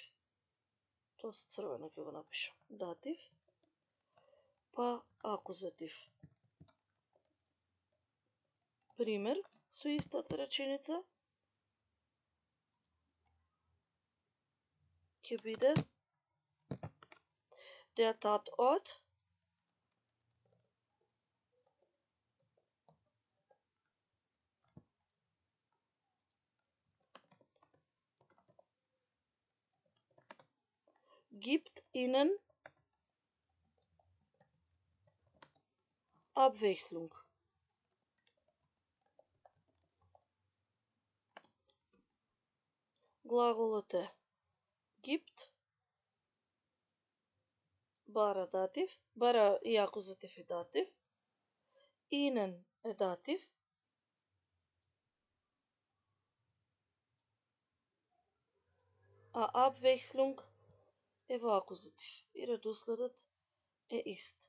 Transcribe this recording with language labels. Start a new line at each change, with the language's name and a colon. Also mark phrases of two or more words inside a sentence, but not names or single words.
Macedonian: Тоа со црвено ќе го напишам. Датив па акузатив. Пример со истата реченица ќе биде
German: der Tatort gibt ihnen Abwechslung.
Macedonian: Глаголот е gibt, бара датив, бара и акузатив и датив, ihnen е датив, а Abwechslung е во акузатив и редоследот е ист.